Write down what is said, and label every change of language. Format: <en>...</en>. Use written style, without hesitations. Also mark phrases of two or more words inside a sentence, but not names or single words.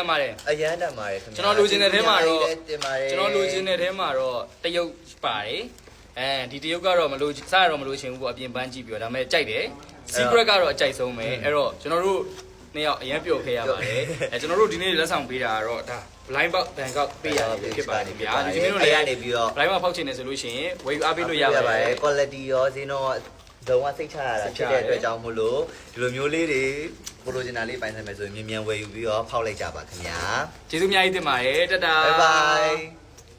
<my>အရန်တန်ပါတယ်ခင်ဗျာ ကျွန်တော်လိုချင်တဲ့ထဲမှာတော့ တင်ပါတယ် ကျွန်တော်လိုချင်တဲ့ထဲမှာတော့တရုတ်ပါတယ်အဲဒီတရုတ်ကတော့မလို့စရတော့မလို့ချင်ဘူးပေါ့အပြင်ပန်းကြည့်ပြီးတော့ဒါပေမဲ့ကြိုက်တယ် secret ကတော့အကြိုက်ဆုံးပဲအဲ့တော့ကျွန်တော်တို့နှစ်ယောက်အရင်ပျော်ခဲ့ရပါတယ်ကျွန်တော်တို့ဒီနေ့လက်ဆောင်ပေးတာကတော့ဒါ</my> <en>blind box</en> <my>Bangkok ပေးရပြီဖြစ်ပါတယ်ဗျာဒီနေ့တို့လည်း နေပြီးတော့</my> <en>blind box</en> <my>ဖောက်ချင်တယ်ဆိုလို့ရှိရင်ဝယ်ယူအားပေးလို့ရပါတယ် quality ရောဈေးနှုန်းလုံးဝစိတ်ချရတာဖြစ်တဲ့အတွက်ကြောင့်မို့လို့ဒီလိုမျိုးလေးတွေဝကိုလိုချင်တာလေးပိုင်ဆိုင်မယ်ဆိုရင်မြန်မြန်ဝယ်ယူပြီးတော့ဖောက်လိုက်ကြပါခင်ဗျာ ကျေးဇူးအများကြီးတင်ပါတယ်တတာ</my> <en>bye bye</en>